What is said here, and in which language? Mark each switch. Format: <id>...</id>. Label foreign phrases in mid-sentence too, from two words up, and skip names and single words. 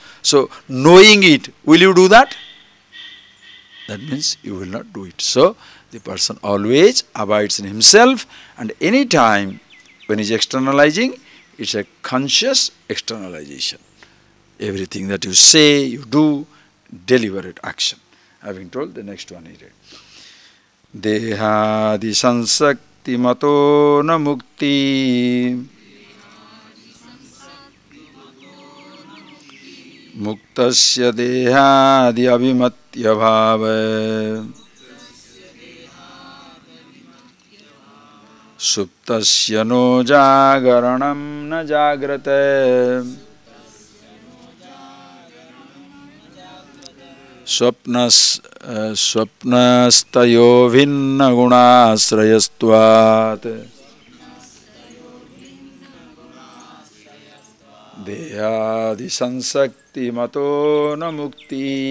<en>So knowing it, will you do that? That means you will not do it. So the person always abides in himself, and any time when he is externalizing, it's a conscious externalization. Everything that you say, you do, deliberate action. Having told, the next one he read.</en> <sa>देहादि संसक्ति मतो न मुक्ति मुक्तस्य देहादि अभिमत्य भाव सुप्तस्य नो जागरणं न जाग्रते स्वप्नस्तयो भिन्न गुणाश्रयस्त्वात् देहादि संसक्ति मतो न मुक्ति</sa>